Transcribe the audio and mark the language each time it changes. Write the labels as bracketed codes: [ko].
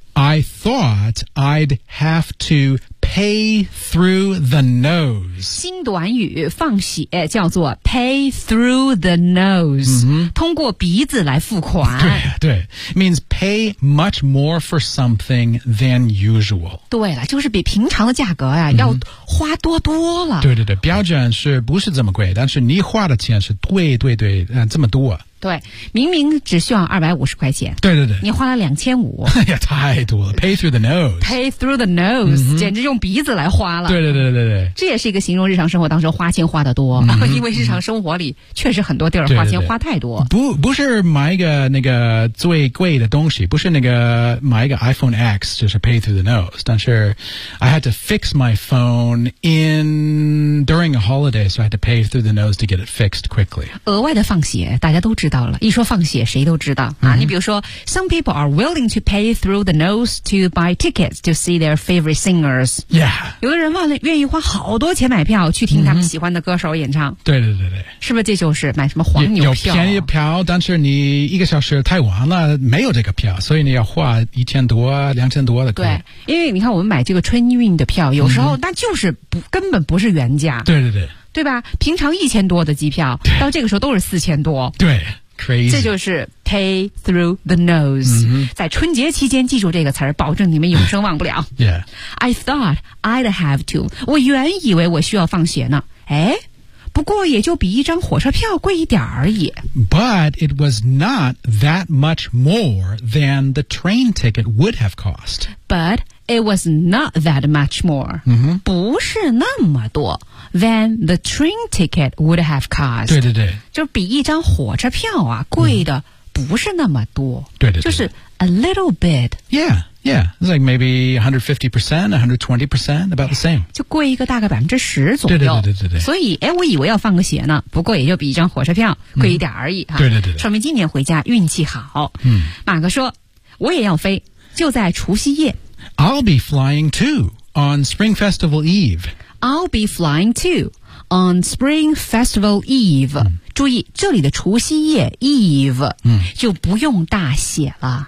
[en] I thought I'd have to pay through the nose. [zh] 新短语放血叫做 [en] pay through the nose,、 mm-hmm. [zh] 通过鼻子来付款。 [en] 对对 means pay much more for something than usual. [zh] 对了就是比平常的价格、啊 mm-hmm. 要花多多了。对对对标准是不是这么贵但是你花的钱是对对对、这么多。对明明只需要250块钱对对对你花了2500 哎呀太多了 [en] pay through the nose [zh] pay through the nose、嗯、简直用鼻子来花了对对对对对这也是一个形容日常生活当中花钱花得多、嗯、因为日常生活里确实很多地儿花钱花太多对对对不是买一个那个最贵的东西不是那个买一个 [en] iPhone X 就是 pay through the nose [zh] 但是 [en] I had to fix my phone in during a holiday so I had to pay through the nose to get it fixed quickly [zh] 额外的放血大家都知道一说放血谁都知道、啊 mm-hmm. 你比如说 [en] Some people are willing to pay through the nose to buy tickets to see their favorite singers、 yeah. [zh] 有的人愿意花好多钱买票去听他们喜欢的歌手演唱、 mm-hmm. 对对对对是不是这就是买什么黄牛票有便宜票但是你一个小时太晚了没有这个票所以你要花1000多2000多的对因为你看我们买这个春运的票有时候那就是不、 mm-hmm. 根本不是原价对对对对吧平常1000多的机票到这个时候都是4000多对 crazy 这就是 [en] pay through the nose、 mm-hmm. [zh] 在春节期间记住这个词儿保证你们永生忘不了 yeah [en] I thought I'd have to [zh] 我原以为我需要放血呢诶不过也就比一张火车票贵一点而已 [en] but it was not that much more than the train ticket would have cost butIt was not that much more、 mm-hmm. [zh] 不是那么多 [en] than the train ticket would have cost [zh] 对对对就比一张火车票啊贵的不是那么多对对对就是 [en] a little bit Yeah, yeah It's like maybe 150%, 120% about the same [zh] 就贵一个大概10%左右对对对对对所以诶我以为要放个血呢不过也就比一张火车票贵一点而已、对对对对说明今年回家运气好、马克说我也要飞就在除夕夜 [en] I'll be flying too on Spring Festival Eve. I'll be flying too on Spring Festival Eve.、 [zh] 注意这里的除夕夜 [en] Eve、 [zh] 就不用大写了。